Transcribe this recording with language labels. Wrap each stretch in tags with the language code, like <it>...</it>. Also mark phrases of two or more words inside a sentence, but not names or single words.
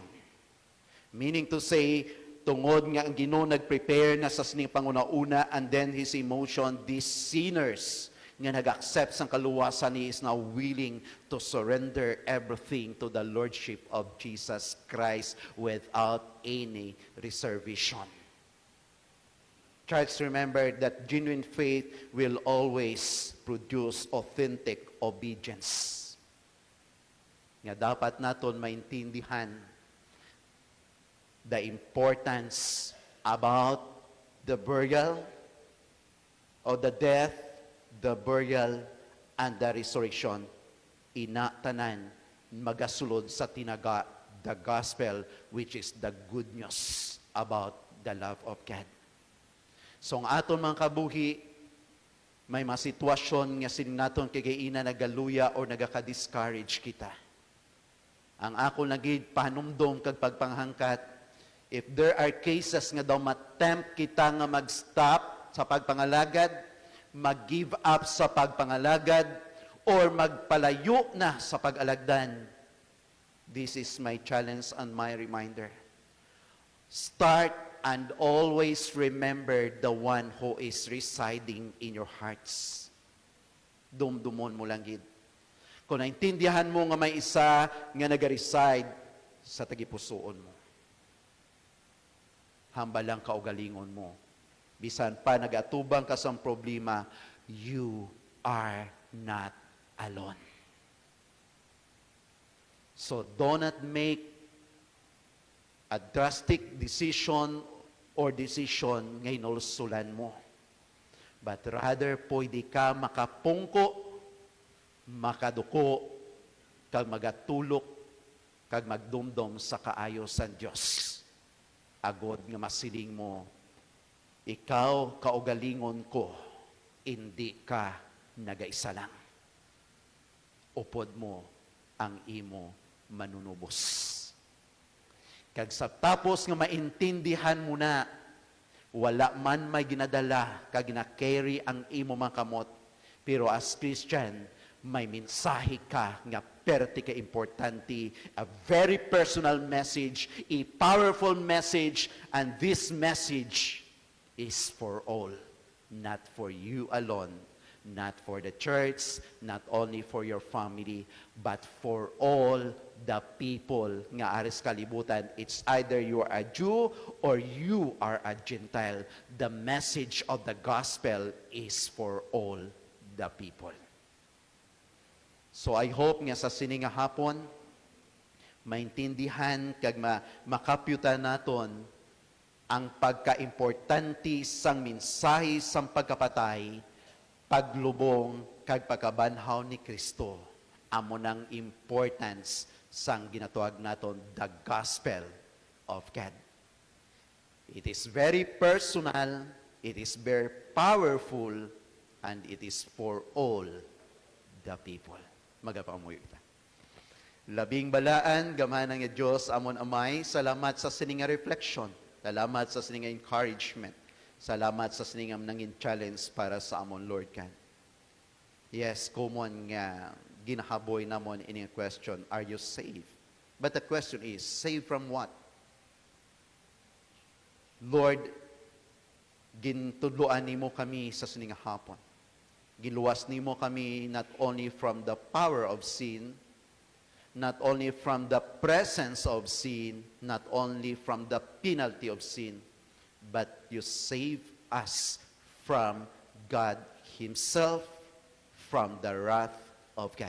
<en>Meaning to say,</en> <hil>tungod nga ang Ginoo nag-prepare na sa sining panguna-una,</hil> <en>and then His emotion, these sinners</en> <hil>nga nag-accept sang kaluwasan ni</hil> <en>is now willing to surrender everything to the Lordship of Jesus Christ without any reservation. Church, remember that genuine faith will always produce authentic obedience.</en> <hil>Nga dapat naton maintindihan</hil> <en>the importance about the burial or the death, the burial, and the resurrection.</en> <hil>Inatanan magasulod sa tinaga,</hil> <en>the gospel, which is the good news about the love of God.</en> <hil>So ang aton mga kabuhi, may mga sitwasyon nga sining naton kagaina nagaluya o nagaka-discourage kita. Ang ako nagid panumdom kag pagpanghangkat,</hil> <en>if there are cases</en> <hil>nga daw matempt kita nga mag-stop sa pagpangalagad, mag-give up sa pagpangalagad, or magpalayo na sa pag-alagdan,</hil> <en>this is my challenge and my reminder. Start and always remember the one who is residing in your hearts.</en> <hil>Dumdumon mo lang gid. Kung naintindihan mo nga may isa nga nag-reside sa tagipusoon mo, hambalang kaugalingon mo. Bisan pa nagatubang ka sa problema,</hil> <en>you are not alone. So do not make a drastic decision or decision</en> <hil>nga inulsulan mo.</hil> <en>But rather,</en> <hil>pwede ka makapungko, makaduko, kag magatulok, kag magdumdom sa kaayo sa Diyos. Agod nga masiling mo, ikaw kaugalingon ko, hindi ka nagaisa lang. Upod mo ang imo manunubos. Kag sa tapos nga maintindihan mo na, wala man may ginadala, kag gina-carry ang imo mga kamot, pero</hil> <en>as Christian,</en> <hil>may mensahe ka nga perti ka importante,</hil> <en>a very personal message, a powerful message, and this message is for all, not for you alone, not for the church, not only for your family, but for all the people</en> <hil>nga aris kalibutan.</hil> <en>It's either you are a Jew or you are a Gentile. The message of the gospel is for all the people.</en> <hil>So I hope nga sa sining nga hapon, maintindihan kag makapyutan naton ang pagkaimportante sang mensahe sang pagkapatay, paglubong kag pagkabanhaw ni Kristo. Amo nang importance sang ginatuag naton</hil> <en>the gospel of God. It is very personal, it is very powerful, and it is for all the people.</en> <hil>Magapamuyo kita. Labing balaan, gamana nga Diyos, amon amay, salamat sa sininga reflection, salamat sa sininga encouragement, salamat sa sininga nangin challenge para sa amon Lord kan.</hil> <en>Yes, common</en> <hil>nga ginahaboy namon</hil> <en>in a question, are you saved? But the question is, saved from what? Lord,</en> <hil>Gintudloan nimo kami sa sining hapon. Giluwas nimo kami</hil> <en>not only from the power of sin, not only from the presence of sin, not only from the penalty of sin, but you save us from God Himself, from the wrath of God.</en>